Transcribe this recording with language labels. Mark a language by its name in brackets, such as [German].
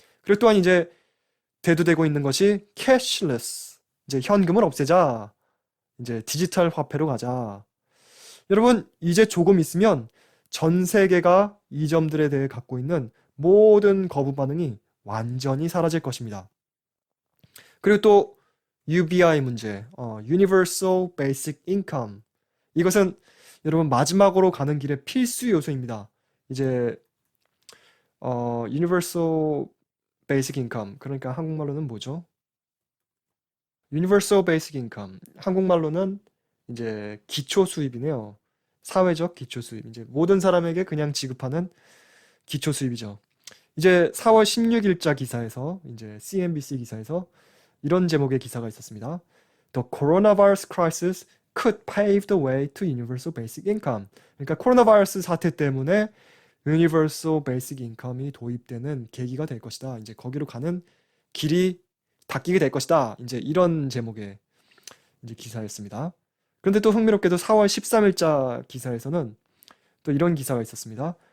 [Korean] 그리고 또한 이제 대두되고 있는 것이 캐시레스. 이제 현금을 없애자. 이제 디지털 화폐로 가자. 여러분, 이제 조금 있으면 전 세계가 이 점들에 대해 갖고 있는 모든 거부 반응이 완전히 사라질 것입니다. 그리고 또 UBI 문제, Universal Basic Income. 이것은 여러분 마지막으로 가는 길의 필수 요소입니다. 이제 Universal Basic Income, 그러니까 한국말로는 뭐죠? Universal Basic Income, 한국말로는 이제 기초 수입이네요. 사회적 기초 수입. 이제 모든 사람에게 그냥 지급하는 기초 수입이죠. 이제 4월 16일자 기사에서 이제 CNBC 기사에서 이런 제목의 기사가 있었습니다. [English] The coronavirus crisis could pave the way to universal basic income. [Korean] 그러니까 코로나 바이러스 사태 때문에 universal basic income이 도입되는 계기가 될 것이다. 이제 거기로 가는 길이 닦이게 될 것이다. 이제 이런 제목의 이제 기사였습니다. 그런데 또 흥미롭게도 4월 13일자 기사에서는 또 이런 기사가 있었습니다.